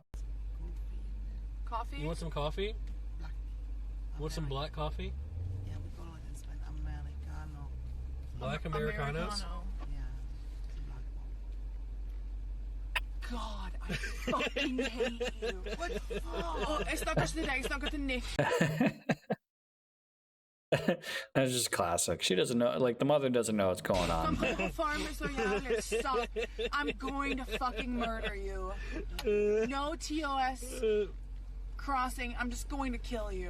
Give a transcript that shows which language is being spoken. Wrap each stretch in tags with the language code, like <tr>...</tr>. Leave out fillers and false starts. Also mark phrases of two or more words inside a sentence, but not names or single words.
<en>Coffee? You want some coffee? You want some black coffee? Yeah, we call it in Spanish Americano. Black Americanos? God, I fucking hate you. What the fuck?</en> <no>Oh, jeg snakker ikke til deg, jeg snakker til Nick.</no> <en>That's just classic. She doesn't know, like the mother doesn't know what's going on. Stop. I'm going to fucking murder you. No TOS crossing. I'm just going to kill you.</en>